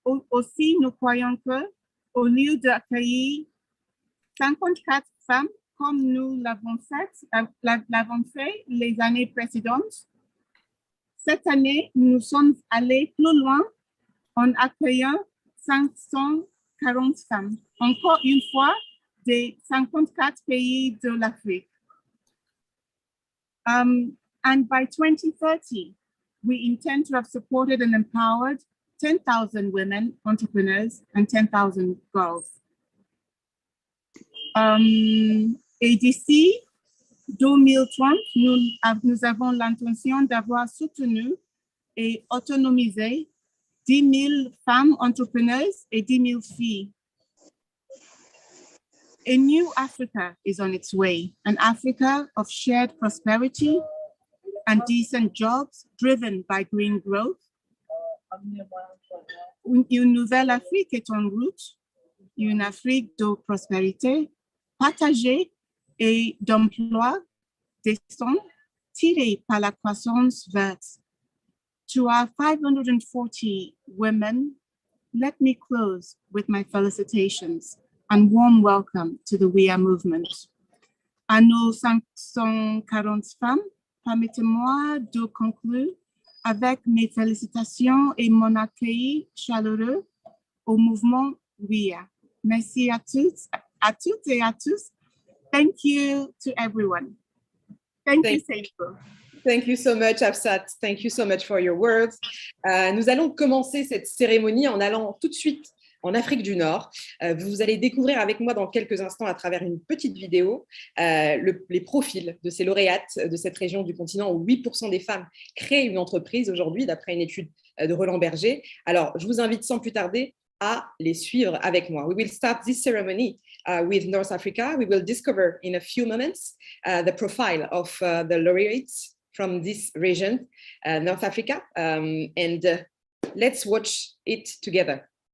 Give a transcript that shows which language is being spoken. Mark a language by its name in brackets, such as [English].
[French] Aussi, nous croyons que, au lieu d'accueillir 54 femmes comme nous l'avons fait les années précédentes, cette année, nous sommes allés plus loin en accueillant 540 femmes, encore une fois, des 54 pays de l'Afrique. [English] And by 2030, we intend to have supported and empowered 10,000 women entrepreneurs and 10,000 girls. [French] Et d'ici 2030, nous avons l'intention d'avoir soutenu et autonomisé 10 000 femmes entrepreneurs et 10 000 filles. [English] A new Africa is on its way, an Africa of shared prosperity and decent jobs driven by green growth. [French] Une nouvelle Afrique est en route, une Afrique de prospérité partagée et d'emplois décents tirés par la croissance verte. [English] To our 540 women, let me close with my felicitations and warm welcome to the We Are movement. [French] À nos 540 femmes, permettez-moi de conclure avec mes félicitations et mon accueil chaleureux au mouvement We Are. Merci à toutes et à tous. [English] Thank you to everyone. Thank you, Seynabou. Thank you so much, Hafsat. Thank you so much for your words. [French] Nous allons commencer cette cérémonie en allant tout de suite en Afrique du Nord. Vous allez découvrir avec moi dans quelques instants à travers une petite vidéo les profils de ces lauréates de cette région du continent où 8% des femmes créent une entreprise aujourd'hui, d'après une étude de Roland Berger. Alors, je vous invite sans plus tarder à les suivre avec moi. [English] We will start this ceremony with North Africa. We will discover in a few moments the profile of the laureates from this region, North Africa, and let's watch it together.